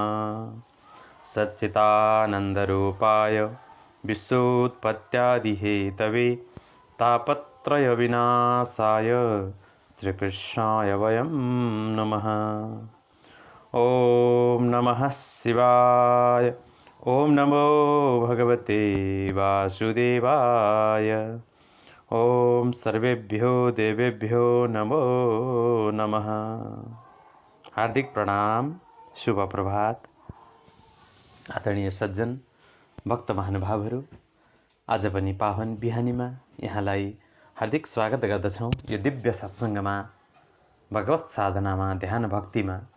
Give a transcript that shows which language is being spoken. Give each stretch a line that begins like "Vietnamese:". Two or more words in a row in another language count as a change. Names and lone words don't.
Sanskrit: सच्चिदानन्दरूपाय विश्वोत्पत्त्यादिहेतवे तापत्रयविनाशाय श्रीकृष्णाय वयं नमः। ॐ नमः शिवाय। ॐ नमो भगवते वासुदेवाय। ॐ सर्वेभ्यो देवेभ्यो नमो नमः।
Nepali: हार्दिक प्रणाम, शुभ प्रभात। आदरणीय सज्जन भक्त महानुभावहरू, आज पनि पावन बिहानीमा यहाँलाई हार्दिक स्वागत गर्दछौँ। यो दिव्य सत्सङ्गमा, भगवत साधनामा, ध्यान भक्तिमा।